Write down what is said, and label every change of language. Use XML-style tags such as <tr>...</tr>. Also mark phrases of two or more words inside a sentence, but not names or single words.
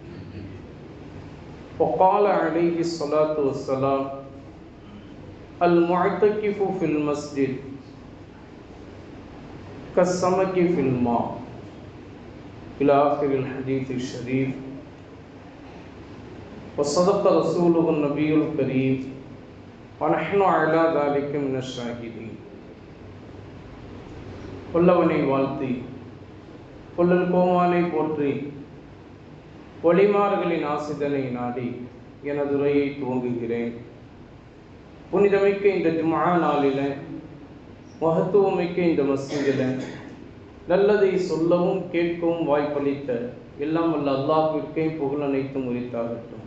<ar>وقال عليه الصلاة والسلام: المعتكف في المسجد كالسمك في الماء إلى آخر الحديث الشريف. وصدق رسوله النبي الكريم ونحن على ذلك من الشاهدين.</ar> <ta>வல்லவனை வாழ்த்தி கொள்ளல் கோமானை போற்றி வழிமார்களின் ஆசிதனை நாடி எனது உரையை துவங்குகிறேன். புனிதமிக்க இந்த ஜும்ஆ நாளில், மகத்துவமிக்க இந்த மஸ்ஜிதில் நல்லதை சொல்லவும் கேட்கவும் வாய்ப்பளித்த எல்லாம் வல்ல அல்லாஹ்விற்கே புகழ் அனைத்தும் உரித்தாகட்டும்.</ta>